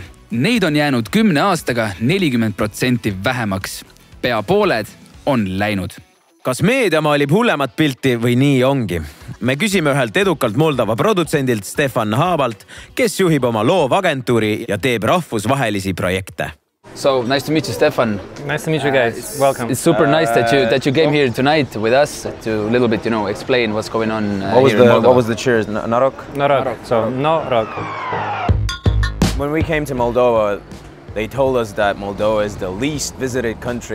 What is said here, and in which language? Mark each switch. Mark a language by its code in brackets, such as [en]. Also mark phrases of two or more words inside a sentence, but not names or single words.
[et] Neid on jäänud 10 aastaga 40% vähemaks. Pea pooled on läinud. Kas meedia maalib hullemat pilti või nii ongi? Me küsime ühelt edukalt Moldova produtsendilt Stefan Haabalt, kes juhib oma loovagentuuri ja teeb rahvusvahelisi projekte. [en] So nice to meet you, Stefan. Nice to meet you guys. Welcome. It's super nice that you came here tonight with us to a little bit, explain what's going on here in Moldova. What was the cheers? Narok? Narok. So Narok. When we came to Moldova, they told us that Moldova is the least visited country.